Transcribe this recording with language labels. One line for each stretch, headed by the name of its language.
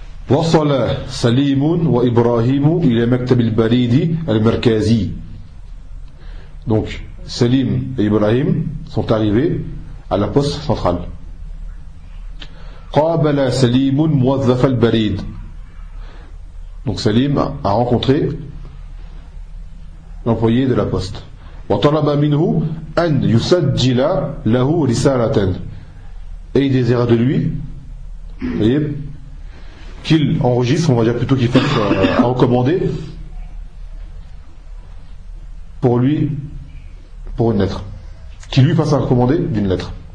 Arabic: وصل سليم وإبراهيم إلى مكتب البريد المركزي.
French: Donc, Salim et Ibrahim sont arrivés à la poste centrale.
Arabic: قابل سليم موظف البريد.
French: Donc Salim a rencontré l'employé de la poste.
Arabic: وطلب منه أن يسجل له رسالة.
French: Et il désira de lui, vous voyez, qu'il enregistre, on va dire plutôt qu'il fasse à recommander pour lui, pour une lettre. Qu'il lui fasse à recommander d'une lettre.